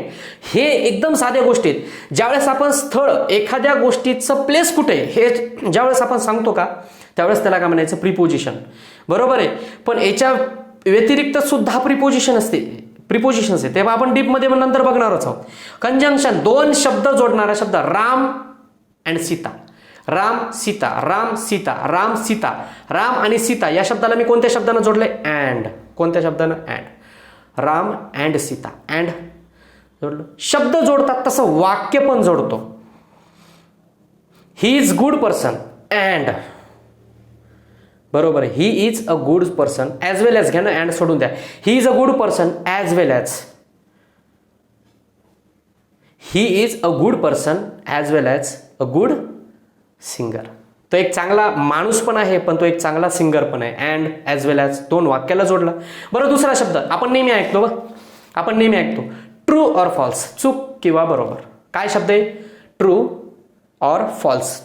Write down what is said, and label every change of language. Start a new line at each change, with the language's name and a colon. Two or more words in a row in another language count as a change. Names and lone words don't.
Marathi: हे एकदम साध्या गोष्टी आहेत. ज्यावेळेस आपण स्थळ, एखाद्या गोष्टीचं प्लेस कुठे हे ज्यावेळेस आपण सांगतो का, त्यावेळेस त्याला काय म्हणायचं? प्रिपोजिशन. बरोबर आहे. पण याच्या व्यतिरिक्त सुद्धा प्रिपोजिशन असते, प्रिपोजिशन्स आहे. तेव्हा आपण डीपमध्ये नंतर बघणारच आहोत. कंजंक्शन, दोन शब्द जोडणारा शब्द. राम अँड सीता. राम सीता, राम सीता, राम सीता. राम आणि सीता या शब्दाला मी कोणत्या शब्दानं जोडले? अँड. कोणत्या शब्दानं? अँड. राम अँड सीता. अँड जोडलं. शब्द जोडतात तसं वाक्य पण जोडतो.
English: He is good person and.
Marathi: बरोबर आहे.
English: He is a good person as well as.
Marathi: घ्या ना, अँड सोडून द्या.
English: He is a good person as well as. He is a good person as well as a good singer.
Marathi: तो एक चांगला माणूस पण आहे, पण तो एक चांगला सिंगर पण आहे.
English: and as well as
Marathi: दोन वाक्याला जोडला. बरं, दुसरा शब्द आपण नेहमी ऐकतो. आपण नेहमी ऐकतो
English: true or false.
Marathi: चूक किंवा बरोबर. काय शब्द आहे?
English: true or false.